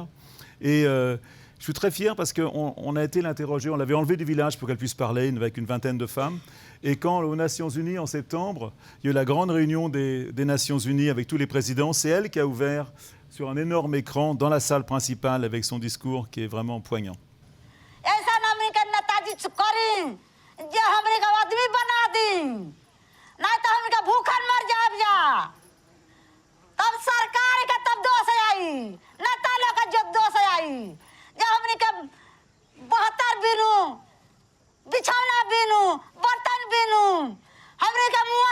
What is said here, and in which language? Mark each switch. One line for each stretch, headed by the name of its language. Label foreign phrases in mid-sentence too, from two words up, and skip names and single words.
French: Et je suis très fier parce qu'on a été l'interroger. On l'avait enlevé du village pour qu'elle puisse parler avec une vingtaine de femmes. Et quand, aux Nations Unies, en septembre, il y a eu la grande réunion des Nations Unies avec tous les présidents, c'est elle qui a ouvert sur un énorme écran dans la salle principale avec son discours qui est vraiment poignant.
Bhojpuri: तब सरकार का तब दोष आई, नेता का जब दोष आई, जब हमने के 72 बिनू, बिछौना बिनू, बर्तन बिनू, हमने के